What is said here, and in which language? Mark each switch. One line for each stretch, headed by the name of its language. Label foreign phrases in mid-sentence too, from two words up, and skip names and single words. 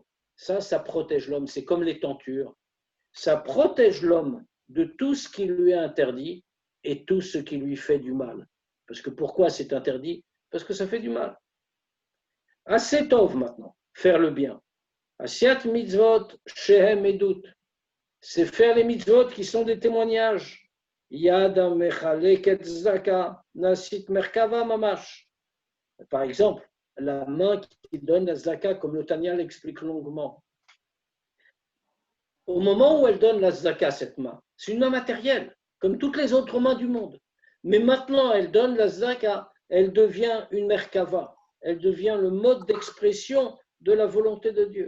French: Ça protège l'homme, c'est comme les tentures. Ça protège l'homme de tout ce qui lui est interdit et tout ce qui lui fait du mal. Parce que pourquoi c'est interdit? Parce que ça fait du mal.
Hebrew: עשה טוב
French: maintenant, faire le bien.
Hebrew: עשיית מצוות שהם עדות.
French: C'est faire les mitzvot qui sont des témoignages.
Hebrew: יד המחלקת צדקה נעשית מרכבה ממש.
French: Par exemple, la main qui donne la tzedaka, comme le Tanya l'explique longuement. Au moment où elle donne la tzedaka, cette main, c'est une main matérielle, comme toutes les autres mains du monde. Mais maintenant, elle donne la tzedaka, elle devient une merkava, elle devient le mode d'expression de la volonté de Dieu.